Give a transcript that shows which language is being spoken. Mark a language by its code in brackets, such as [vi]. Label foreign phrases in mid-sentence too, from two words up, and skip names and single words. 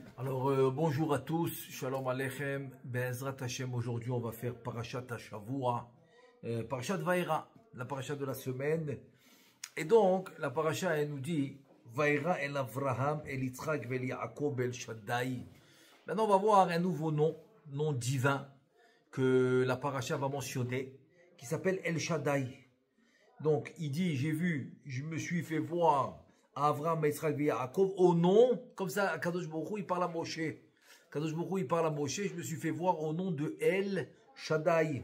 [fr] Bonjour à tous, [he] שלום עליכם, בעזרת השם. [fr] Aujourd'hui, on va faire [he] פרשת השבוע, פרשת וארא, [fr] la Parashat de la semaine. Et donc, la Parashat, elle nous dit [he] וארא אל אברהם, אל יצחק, אל יעקב, אל שדי. [fr] Maintenant, on va voir un nouveau nom divin, que la Parashat va mentionner, qui s'appelle El Shaddai. Donc, il dit, je me suis fait voir Avraham, Yitzhak et Yaakov au nom, comme ça, [he] קדוש ברוך הוא, [fr] il parle à Moshe. [he] קדוש ברוך הוא, [fr] il parle à Moshe, je me suis fait voir au nom de El Shaddai.